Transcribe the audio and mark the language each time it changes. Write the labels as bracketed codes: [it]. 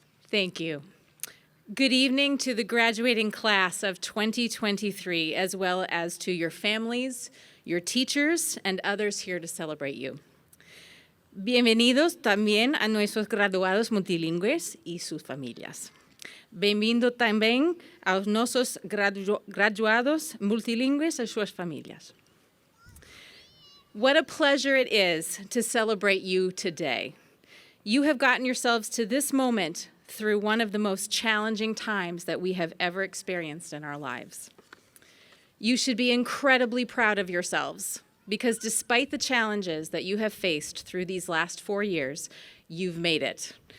[en] Thank you. Good evening to the graduating class of 2023, as well as to your families, your teachers, and others here to celebrate you. [es] Bienvenidos también a nuestros graduados multilingües y sus familias. [pt] Bem-vindo também aos nossos graduados multilingües e suas famílias. [en] What a pleasure it is to celebrate you today. You have gotten yourselves to this moment through one of the most challenging times that we have ever experienced in our lives. You should be incredibly proud of yourselves because despite the challenges that you have faced through these last 4 years, you've made it.